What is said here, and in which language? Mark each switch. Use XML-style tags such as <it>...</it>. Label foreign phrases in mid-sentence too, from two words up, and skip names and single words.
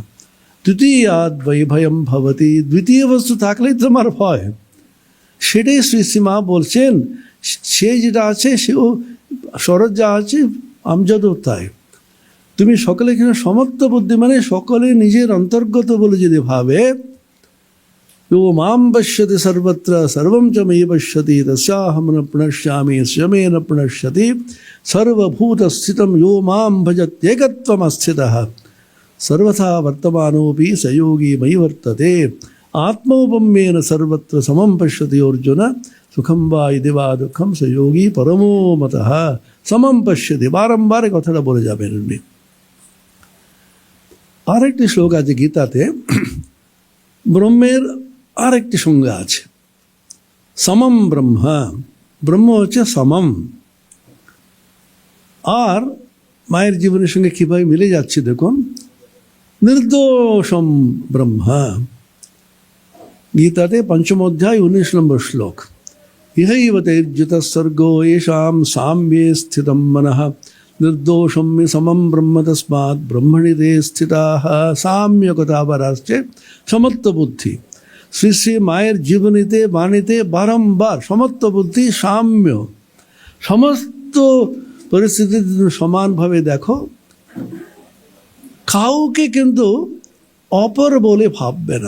<sa>দ্বিতীয়াদ বৈ ভয়ম ভবতি।</sa> <bn>দ্বিতীয় বস্তু থাকলেই তোমার ভয়। সেটাই শ্রী শ্রীমা বলছেন, সে যেটা আছে সেও শরৎ যা আছে আমজাদও তাই। তুমি সকলে এখানে সমত্ব বুদ্ধি, মানে সকলে নিজের অন্তর্গত বলে যদি ভাবে,</bn> <sa>यो मां पश्यति सर्वत्र सर्वं च मयि पश्यति तस्याहं न प्रणश्यामि यस्य मे न प्रणश्यति सर्वभूतस्थितं यो मां भजत्येकत्वमस्थितः सर्वथा वर्तमानोऽपि स योगी मयि वर्तते आत्मौपम्येन सर्वत्र समं पश्यति अर्जुन सुखं वा यदि वा दुःखं स योगी परमो मतः समं पश्यति।</sa> <bn>बारंबार কথাটা বলে যাবেন উনি। আরেকটি শ্লোক আছে গীতাতে, ব্রহ্মের আরেকটি সংজ্ঞা আছে,</bn> <sa>সমম ব্রহ্মা।</sa> <bn>ব্রহ্ম হচ্ছে সমম। আর মায়ের জীবনের সঙ্গে কীভাবে মিলে যাচ্ছে দেখুন,</bn> <sa>নির্দোষম ব্রহ্মা।</sa> <bn>গীতাতে ৫ম অধ্যায় ১৯ নম্বর শ্লোক,</bn> <sa>ইহৈব তের্যুত স্বর্গো येषां साम्ये স্থিতম মনঃ নির্দোষম সমম ব্রহ্ম তস্মাৎ ব্রহ্মণি তে স্থিতাঃ।</sa> <bn>সাম্য কথা আবার আসছে, সমত্ব বুদ্ধি। শ্রী শ্রী মায়ের জীবনীতে বাণীতে বারংবার সমত্ব বুদ্ধি, সাম্য, সমস্ত পরিস্থিতিতে সমানভাবে দেখো। কাউকে কিন্তু অপর বলে ভাববে না।</bn>